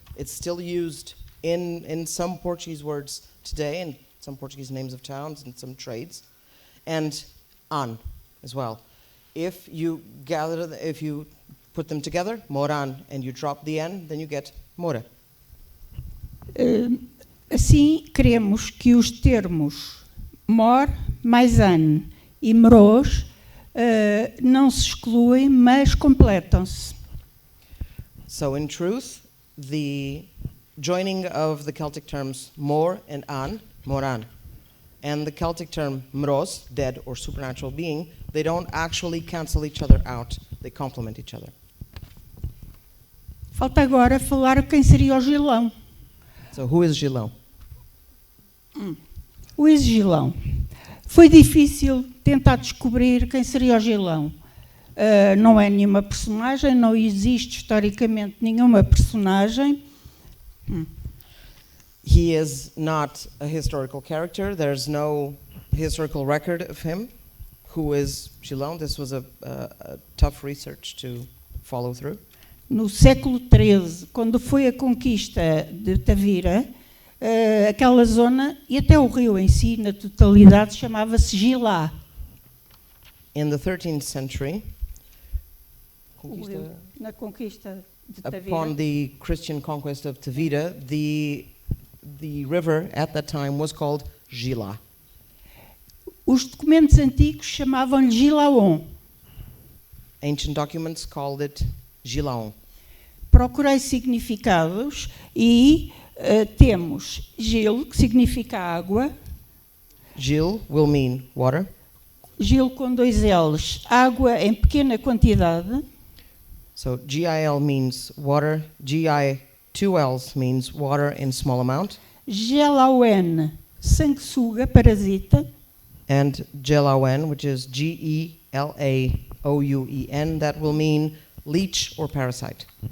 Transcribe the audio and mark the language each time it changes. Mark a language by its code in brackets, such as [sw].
[en] It's still used in some Portuguese words today, and some Portuguese names of towns and some trades. And an as well. If you put them together, moran, and you drop the n, then you get mora. [pt] Assim, queremos que os termos mor mais an e mros não se excluem, mas completam-se. [en] So in truth, the joining of the Celtic terms mor and an, moran, and the Celtic term mros, dead or supernatural being, they don't actually cancel each other out, they complement each other. [pt] Falta agora falar quem seria o Gilão. [en] So who is Gilão? [pt] O ex-Gilão. Foi difícil tentar descobrir quem seria o Gilão. Não é nenhuma personagem, não existe historicamente nenhuma personagem. [en] He is not a historical character. There's no historical record of him. Who is Gilão? This was a tough research to follow through. [pt] No século XIII, quando foi a conquista de Tavira, aquela zona, e até o rio em si, na totalidade, chamava-se Gilá. [en] In the 13th century, [pt] Na conquista de Tavira, [en] upon the Christian conquest of Tavira, the river at that time was called Gila. [pt] os documentos antigos chamavam-lhe Gilaon. [en] Ancient documents called it Gilaon. [pt] Procurei significados e temos Gil, que significa água, [en] Gil will mean water. [pt] Gil com 2 L's, água em pequena quantidade, [en] So Gil means water. Gi 2 L's means water in small amount. [pt] Gelauen, sanguessuga, parasita, [en] And Gelauen, which is Gelaouen, that will mean leech or parasite.